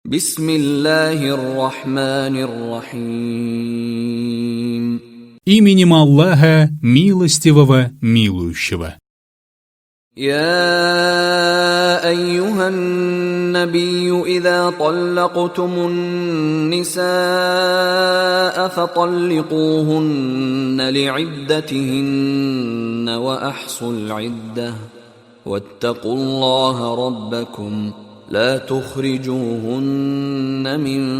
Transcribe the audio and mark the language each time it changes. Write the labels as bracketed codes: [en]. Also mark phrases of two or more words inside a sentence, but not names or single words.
[ar] بسم الله الرحمن الرحيم. [ru] Именем Аллаха, милостивого, милующего. [ar] يا أيها النبي إذا طلقتم النساء فطلقوهن لعدتهن وأحصوا العدة واتقوا الله ربكم لا تخرجوهن من